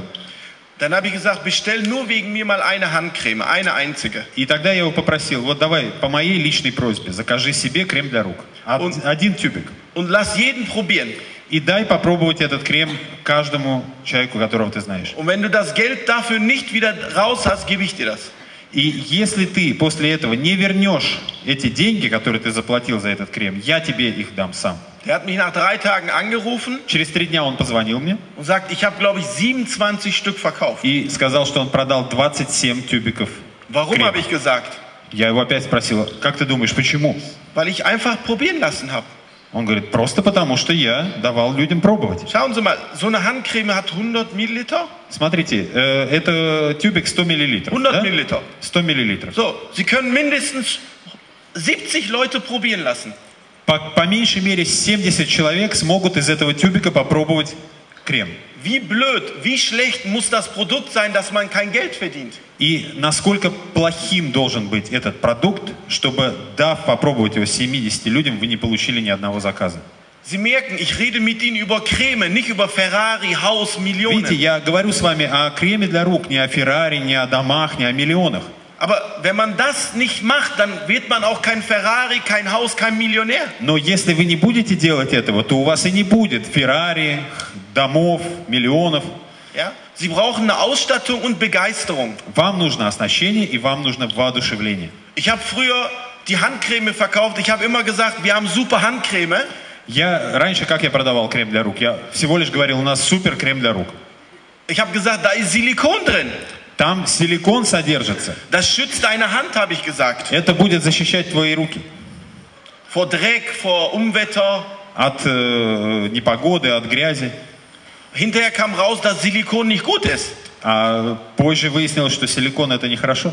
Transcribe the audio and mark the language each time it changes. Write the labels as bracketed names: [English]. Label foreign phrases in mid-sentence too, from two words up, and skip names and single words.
[German] Dann habe ich gesagt, bestell nur wegen mir mal eine Handcreme, eine einzige. [Russian] И тогда я его попросил: вот давай, по моей личной просьбе, закажи себе крем для рук. Один тюбик. [German] Und lass jeden probieren. [Russian] И дай попробовать этот крем каждому человеку, которого ты знаешь. [German] Und wenn du das Geld dafür nicht wieder raus hast, gebe ich dir das. [Russian] И если ты после этого не вернешь эти деньги, которые ты заплатил за этот крем, я тебе их дам сам. [German] Der hat mich nach 3 Tagen angerufen [Russian] Через 3 дня он позвонил мне [German] und sagt, ich habe, glaube ich, 27 Stück verkauft. [Russian] и сказал, что он продал 27 тюбиков [German] Warum, [Russian] крема. [German] habe ich gesagt? [Russian] Я его опять спросил: как ты думаешь, почему? [German] Weil ich einfach probieren lassen habe. [Russian] Он говорит: просто потому, что я давал людям пробовать. [German] Schauen Sie mal, so eine Handcreme hat 100 Milliliter. [Russian] Смотрите, это тюбик 100 миллилитров. [German] 100 [Russian] да? [German] Milliliter. [Russian] 100 миллилитров. [German] So, Sie können mindestens 70 Leute probieren lassen. [Russian] По меньшей мере 70 человек смогут из этого тюбика попробовать крем. [German] Wie blöd, wie schlecht muss das Produkt sein, dass man kein Geld verdient? [Russian] И насколько плохим должен быть этот продукт, чтобы, дав попробовать его 70 людям, вы не получили ни одного заказа. [German] Sie merken, ich rede mit Ihnen über Creme, nicht über Ferrari, Haus, Millionen. [Russian] Видите, я говорю с вами о креме для рук, не о Феррари, не о домах, не о миллионах. [German] Aber wenn man das nicht macht, dann wird man auch kein Ferrari, kein Haus, kein Millionär. [Russian] Но если вы не будете делать этого, то у вас и не будет Феррари, домов, миллионов. [German] Ja? Sie brauchen eine Ausstattung und Begeisterung. [Russian] Вам нужно оснащение и вам нужно воодушевление. [German] Ich habe früher die Handcreme verkauft. Ich habe immer gesagt, wir haben super Handcreme. [Russian] Раньше, как я продавал крем для рук? Я всего лишь говорил, у нас супер крем для рук. [German] Ich habe gesagt, da ist Silikon drin. [Russian] Там силикон содержится. [German] Das schützt deine Hand, habe ich gesagt. [Russian] Это будет защищать твои руки. [German] Vor Dreck, vor Unwetter. [Russian] От непогоды, от грязи. [German] Hinterher kam raus, dass Silikon nicht gut ist. [Russian] А позже выяснилось, что силикон это нехорошо.